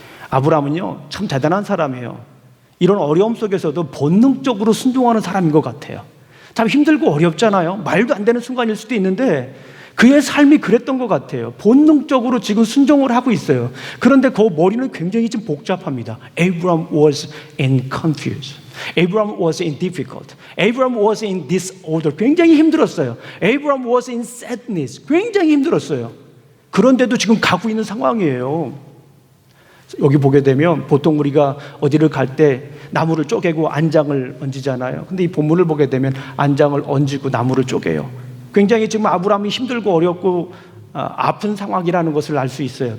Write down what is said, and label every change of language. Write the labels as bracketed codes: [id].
[ko] 아브라함은요, 참 대단한 사람이에요. 이런 어려움 속에서도 본능적으로 순종하는 사람인 것 같아요. 참 힘들고 어렵잖아요. 말도 안 되는 순간일 수도 있는데 그의 삶이 그랬던 것 같아요. 본능적으로 지금 순종을 하고 있어요. 그런데 그 머리는 굉장히 좀 복잡합니다. [en] Abraham was in confused. Abraham was in difficult. Abraham was in disorder. [ko] 굉장히 힘들었어요. [en] Abraham was in sadness. [ko] 굉장히 힘들었어요. 그런데도 지금 가고 있는 상황이에요. 여기 보게 되면 보통 우리가 어디를 갈 때 나무를 쪼개고 안장을 얹잖아요. 근데 이 본문을 보게 되면 안장을 얹고 나무를 쪼개요. 굉장히 지금 아브라함이 힘들고 어렵고 아픈 상황이라는 것을 알 수 있어요.